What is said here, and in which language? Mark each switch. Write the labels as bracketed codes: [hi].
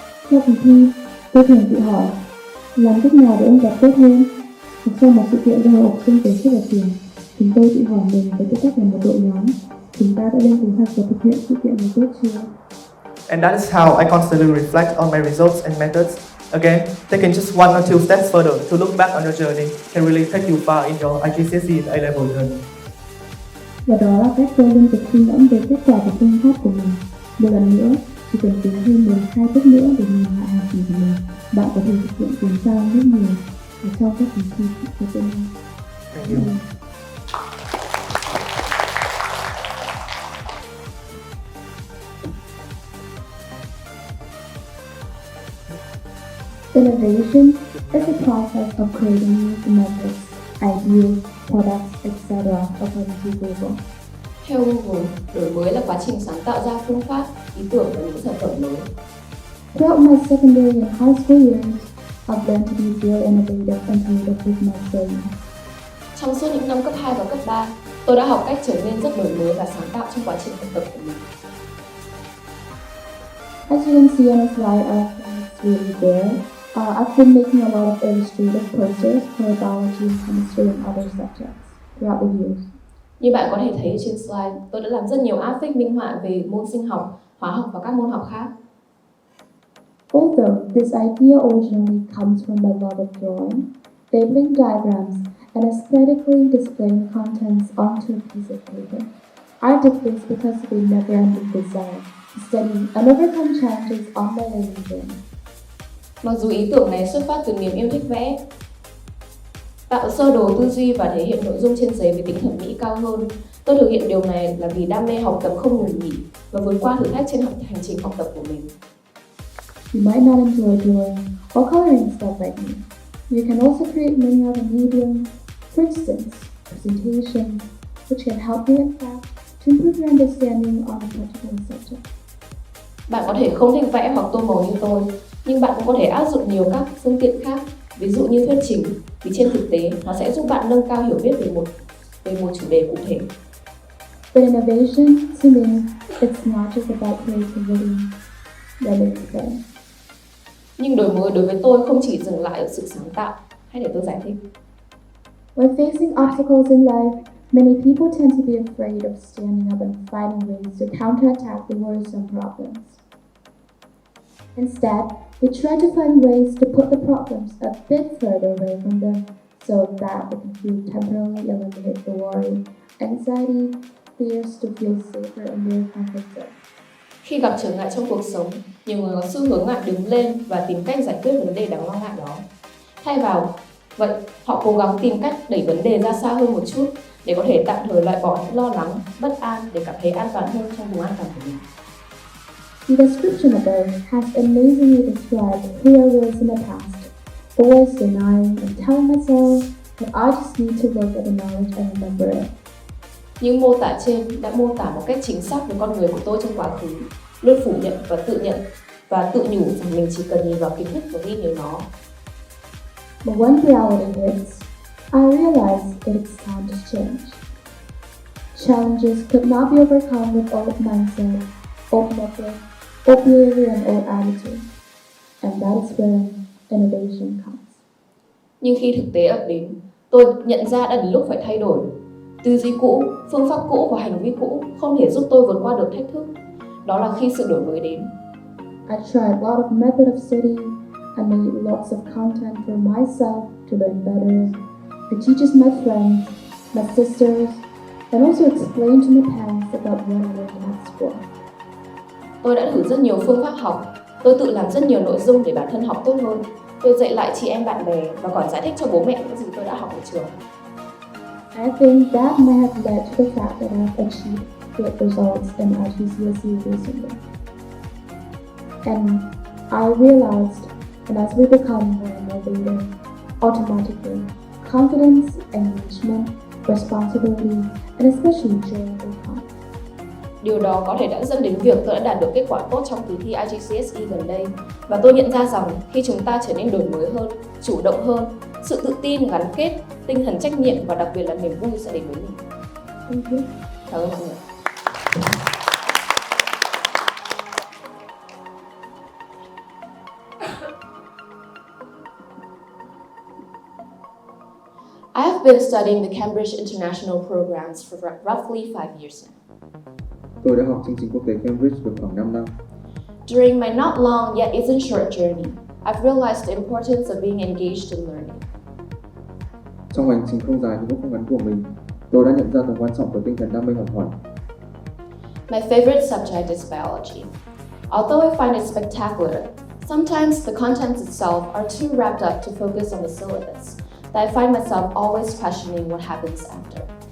[vi] Sau kỳ thi, tôi thường tự hỏi, làm cách nào để ôn tập tốt hơn? Hoặc sau một sự kiện do học sinh tổ chức ở trường, chúng tôi tự hỏi mình với tư cách là một đội nhóm, chúng ta đã lên kế hoạch và thực hiện sự kiện này tốt chưa? [en] And that is how I constantly reflect on my results and methods. Again, taking just one or two steps further to look back on your journey can really take you far in your IGCSE and A-Level journey. [vi] Và đó là cách tôi liên tục suy ngẫm về kết quả và phương pháp của mình. Một lần nữa, chỉ cần tiến thêm 12 bước nữa để nhìn lại hành trình của mình, bạn có thể thực hiện tiến xa rất nhiều và trong các kỳ thi của tương lai. [en] Thank you. Innovation is the process of creating new methods, ideas, products, etc. according to Google. [vi] Theo Google, đổi mới là quá trình sáng tạo ra phương pháp, ý tưởng và những sản phẩm mới. [en] Throughout my secondary and high school years, I've learned to be very innovative and creative with my brain. [vi] Trong suốt những năm cấp 2 và cấp 3, tôi đã học cách trở nên rất đổi mới và sáng tạo trong quá trình học tập của mình. [en] As you can see on the slide, our class is really there. I've been making a lot of illustrative posters for biology, chemistry, and other subjects throughout the years. [vi] Như bạn có thể thấy trên slide, tôi đã làm rất nhiều áp phích minh họa về môn sinh học, hóa học và các môn học khác. [en] Although this idea originally comes from my love of drawing, labeling diagrams, and aesthetically displaying contents onto a piece of paper, I did this because of a never-ending desire to study and overcome challenges on my learning journey. [vi] Mặc dù ý tưởng này xuất phát từ niềm yêu thích vẽ, tạo sơ đồ tư duy và thể hiện nội dung trên giấy với tính thẩm mỹ cao hơn, tôi thực hiện điều này là vì đam mê học tập không ngừng nghỉ và vượt qua thử thách trên hành trình học tập của mình. [en] You might not enjoy drawing or coloring stuff like me. You can also create many other mediums, for instance, presentations, which can help you in class to improve your understanding on a particular subject. [vi] Bạn có thể không thích vẽ hoặc tô màu như tôi, nhưng bạn cũng có thể áp dụng nhiều các phương tiện khác, ví dụ như thuyết trình, vì trên thực tế nó sẽ giúp bạn nâng cao hiểu biết về một chủ đề cụ thể. [en] But innovation, to me, it's not just about creativity. That makes sense. [vi] Nhưng đổi mới đối với tôi không chỉ dừng lại ở sự sáng tạo. Hãy để tôi giải thích. [en] When facing obstacles in life, many people tend to be afraid of standing up and finding ways to counterattack the worrisome problems. Instead, they try to find ways to put the problems a bit further away from them so that they can temporarily eliminate the worry, anxiety, fears to feel safer in their comfort zone. [vi] Khi gặp trở ngại trong cuộc sống, nhiều người có xu hướng ngại đứng lên và tìm cách giải quyết vấn đề đáng lo ngại đó. Thay vào vậy, họ cố gắng tìm cách đẩy vấn đề ra xa hơn một chút để có thể tạm thời loại bỏ những lo lắng, bất an để cảm thấy an toàn hơn trong vùng an toàn của mình. [en] The description above has amazingly described who I was in the past, always denying and telling myself that I just need to look at the knowledge and remember it. [vi] Những mô tả trên đã mô tả một cách chính xác về con người của tôi trong quá khứ, luôn phủ nhận và tự nhủ rằng mình chỉ cần nhìn vào kiến thức và ghi nhớ nó. [en] But when reality hits, I realized that it's time to change. Challenges could not be overcome with old mindset, old method, old behavior and old attitude. And that is where innovation comes. [vi] Nhưng khi thực tế ập đến, tôi nhận ra đã đến lúc phải thay đổi. Tư duy cũ, phương pháp cũ và hành vi cũ không thể giúp tôi vượt qua được thách thức. Đó là khi sự đổi mới đến. [en] I tried a lot of method of study. I made lots of content for myself to learn better. I teach my friends, my sisters, and also explain to my parents about what I learned at school. [vi] Tôi đã thử rất nhiều phương pháp học. Tôi tự làm rất nhiều nội dung để bản thân học tốt hơn. Tôi dạy lại chị em bạn bè và còn giải thích cho bố mẹ những gì tôi đã học ở trường. [en] I think that may have led to the fact that I've achieved great results in IGCSE recently. And I realized that as we become more motivated, automatically, confidence, engagement, responsibility, and especially joy will come. [vi] Điều đó có thể đã dẫn đến việc tôi đã đạt được kết quả tốt trong kỳ thi IGCSE gần đây. Và tôi nhận ra rằng khi chúng ta trở nên đổi mới hơn, chủ động hơn, sự tự tin, gắn kết, tinh thần trách nhiệm và đặc biệt là niềm vui sẽ đến với mình. [en] Thank you. [vi] Cảm ơn mọi người. [en] I have been studying the Cambridge International programs for roughly 5 years now. [vi] Tôi đã học chương trình quốc tế Cambridge được khoảng 5 năm. [en] During my not long yet isn't short journey, I've realized the importance of being engaged in learning. [vi] Trong hành trình không dài nhưng cũng không ngắn của mình, tôi đã nhận ra tầm quan trọng của tinh thần đam mê học hỏi. [en] My favorite subject is biology. Although I find it spectacular, sometimes the contents itself are too wrapped up to focus on the syllabus, that I find myself always questioning what happens after.